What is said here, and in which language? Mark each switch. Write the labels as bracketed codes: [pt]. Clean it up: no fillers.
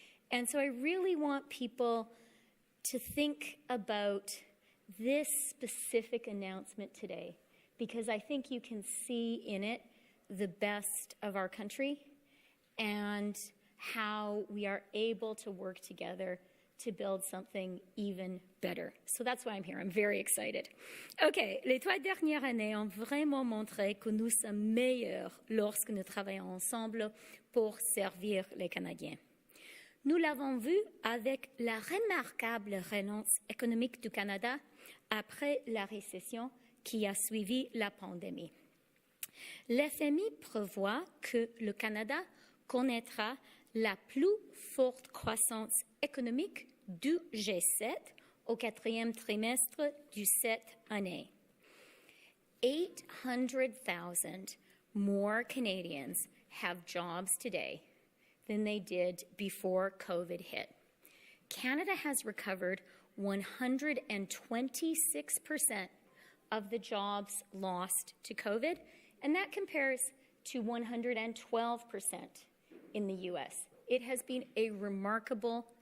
[en] And so I really want people to think about this specific announcement today, because I think you can see in it the best of our country and how we are able to work together to build something even better. So that's why I'm here. I'm very excited. [fr] Okay, les 3 dernières années ont vraiment montré que nous sommes meilleurs lorsque nous travaillons ensemble pour servir les Canadiens. Nous l'avons vu avec la remarquable relance économique du Canada après la récession qui a suivi la pandémie. L'FMI prévoit que le Canada connaîtra la plus forte croissance économique du G7 au 4e trimestre de cette année. [en] 800,000 more Canadians have jobs today than they did before COVID hit. Canada has recovered 126% of the jobs lost to COVID, and that compares to 112% in the US. It has been a remarkable